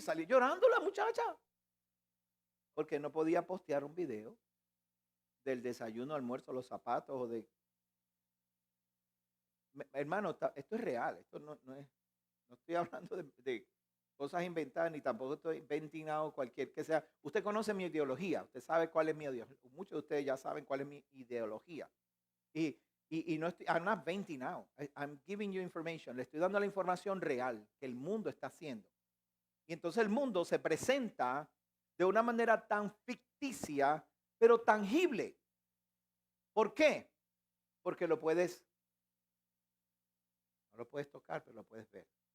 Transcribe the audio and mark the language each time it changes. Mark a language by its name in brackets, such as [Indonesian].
[Spanish] Salió llorando la muchacha. Porque no podía postear un video del desayuno, almuerzo, los zapatos o de... Hermano, esto es real. Esto no estoy hablando de cosas inventadas ni tampoco estoy ventilando cualquier que sea. Usted conoce mi ideología. Usted sabe cuál es mi ideología. Muchos de ustedes ya saben cuál es mi ideología. Y no estoy, [English] I'm not venting now. I'm giving you information. [Spanish] Le estoy dando la información real que el mundo está haciendo. Y entonces el mundo se presenta de una manera tan ficticia, pero tangible. ¿Por qué? Porque no lo puedes tocar, pero lo puedes ver.